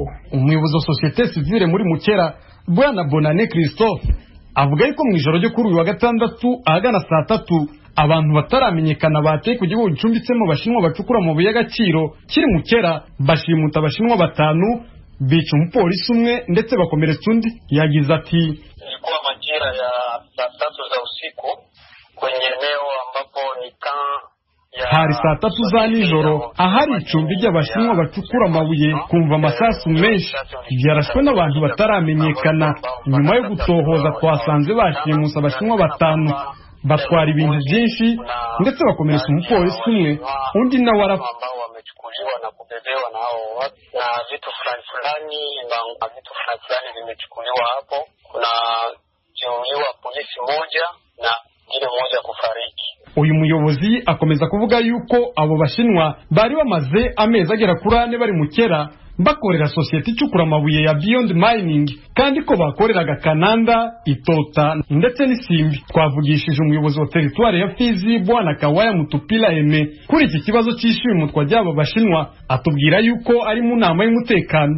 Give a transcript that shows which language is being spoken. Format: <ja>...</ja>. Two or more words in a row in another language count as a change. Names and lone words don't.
<rw>Umuyobozi wa</rw> <fr>societe civile</fr> <rw>muri Mukera, Bwana Bonane Christophe, avuga yuko mu ijoro ryo kuri uyu wa gatandatu ahagana saa 3 abantu bataramenyekana bateye ku gihugu gicumbitsemo abashinwa bacukura amabuye y'agaciro kiri Mukera, bashimuta abashinwa 5, bica umupolisi umwe ndetse bakomeretsa undi. Yagize ati,</rw> <sw>ilikuwa majira ya saa 3 za usiku kwenye eneo ambapo ni</sw> <rw>hari saa 3 za nijoro ahari icumbi ry'abashinwa bacukura amabuye, kumva amasasu menshi byarashwe n'abantu bataramenyekana. Nyuma yo gutohoza twasanze bashimusa abashinwa 5, batwara ibintu byinshi ndetse bakomeretsa umupolisi umwe, undi nawe</rw> <sw>wamechukuliwa na kubebewa na hao watu, na vitu fulani vimechukuliwa hapo. Kuna jeruhiwa polisi moja na ngine moja kufariki.</sw> <rw>Uyu muyobozi akomeza kuvuga yuko abo bashinwa bari bamaze amezi agera kuri 4 bari Mukera bakorera societe icukura amabuye ya Beyond Mining, kandi ko bakoreraga Kananda, Itota ndetse n'Isimbi. Twavugishije umuyobozi wa teritwari ya Fizi Bwana Kawaya Mutupila Eme kuri iki kibazo cy'ishimutwa ry'aba bashinwa, atubwira yuko ari mu nama y'umutekano.</rw>